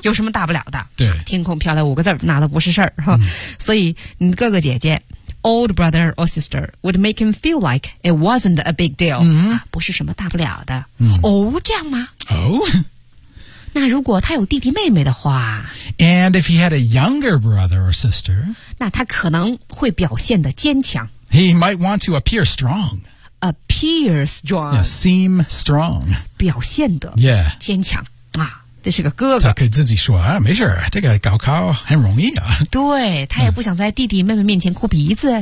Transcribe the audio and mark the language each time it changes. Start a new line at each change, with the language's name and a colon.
Chinese: 有什么大不了的？对，天空飘来五个字，那都不是事儿哈、所以你哥哥姐姐 ，
English: old brother or sister would make him feel like it wasn't a big deal。
Chinese: 不是什么大不了的。哦，这样吗？哦。那如果他有弟弟妹妹的话
English: And if he had a younger brother or sister
Chinese: 那他可能会表现得坚强
English: He might want to appear strong Appear strong yeah, Seem strong
Chinese: 表现得
English: Yeah
Chinese: 坚强啊，这是个哥哥他可以自己说啊，没事这个高考很容易啊对他也不想在弟弟妹妹面前哭鼻子